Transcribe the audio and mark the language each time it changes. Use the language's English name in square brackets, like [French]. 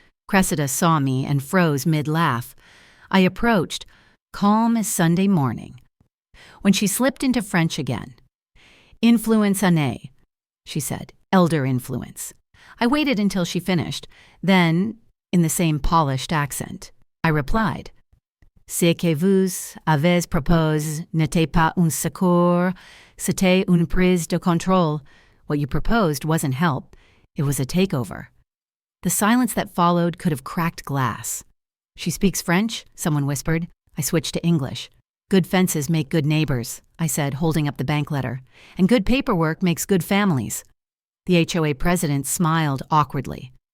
[English] Cressida saw me and froze mid-laugh. I approached, calm as Sunday morning. When she slipped into French again. Influence année, she said, elder influence. I waited until she finished. Then, in the same polished accent, I replied. [French] Ce que vous avez proposé n'était pas un secours, c'était une prise de contrôle. [English] What you proposed wasn't help, it was a takeover. The silence that followed could have cracked glass. She speaks French, someone whispered. I switched to English. Good fences make good neighbors, I said, holding up the bank letter. And good paperwork makes good families. The HOA president smiled awkwardly.